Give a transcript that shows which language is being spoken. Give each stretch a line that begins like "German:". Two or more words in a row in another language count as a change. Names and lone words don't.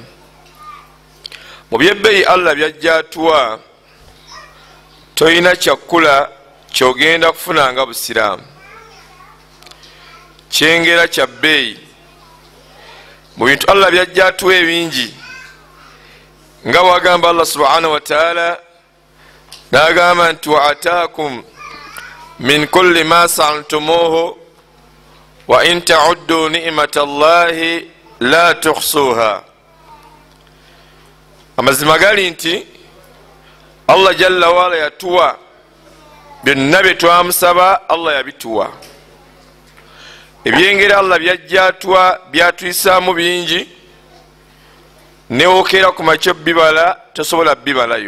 Ganda: mu byebbeeyi Allah byajja atuwa toyina kyakula kyogenda kufuna nga busiraamu, kyengera kya bbeeyi. mu bintu Allah byajja atuwa ebingi nga bwagamba Allah
Arabic: سبحانه وتعالى
Ganda: n'agamba nti
Arabic: وآتاكم من كل ما سألتموه وإن تعدوا نعمة الله لا تحصوها.
Ganda: amazima gali nti
Arabic: الله جل وعلا
Ganda: yatuwa byonna bye twamusaba, Allah yabituwa. ebyengera Allah byajja atuwa byatuyisaamu bingi, newookera ku makyo bibala tosobola bibalayo.